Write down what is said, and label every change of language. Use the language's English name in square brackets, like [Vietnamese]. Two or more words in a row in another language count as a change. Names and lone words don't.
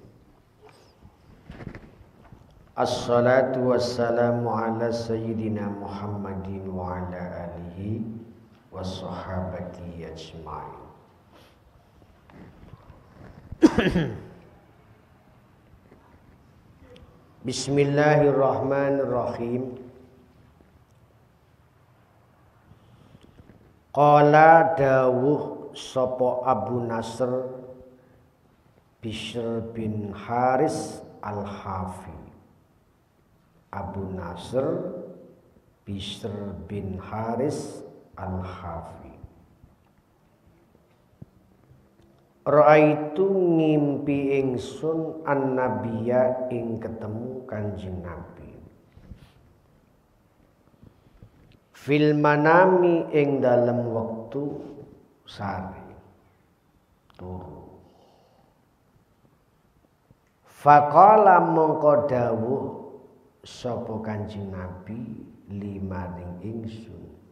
[Arabic] الصلاة والسلام على سيدنا محمد وعلى آله والصحابة أجمعين. بسم الله الرحمن الرحيم. [Javanese] Qala dawuh sapa Abu Nasr Bishr bin Haris Al-Hafi. Abu Nasr Bishr bin Haris Al-Hafi. Ra'aitu ngimpi ingsun an-nabiyya ing ketemu Kanjeng Nabi. [Arabic] في المنام [Javanese] ing dalem wektu sare turu. Faqala mongko dawuh sapa Kanjeng Nabi limaring ingsun.